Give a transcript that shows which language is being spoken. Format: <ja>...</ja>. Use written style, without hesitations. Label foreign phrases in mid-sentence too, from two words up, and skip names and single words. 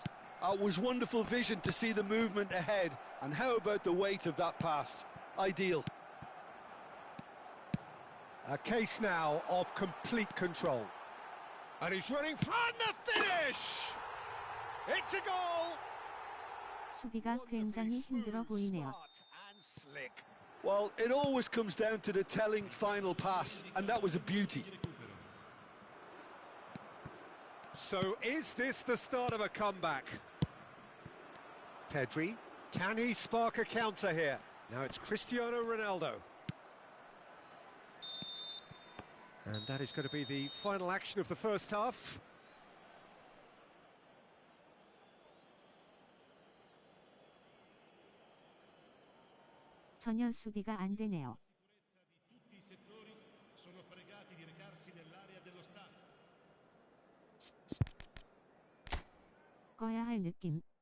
<en>It was wonderful vision to see the movement ahead, and how about the weight of that pass? Ideal. A case now of complete control. And he's running from the finish! It's a goal!</en> <ko>수비가 굉장히 힘들어 보이네요.</ko> <en>Smart and slick. Well, it always comes down to the telling final pass, and that was a beauty. So is this the start of a comeback? Pedri, can he spark a counter here? Now it's Cristiano Ronaldo. And that is going to be the final action of the first half.</en> <ko>전혀 수비가 안 되네요.</ko> <it>Tutti i settori sono pregati di recarsi nell'area dello staff.</it> <ko>꺼야 할 느낌.</ko>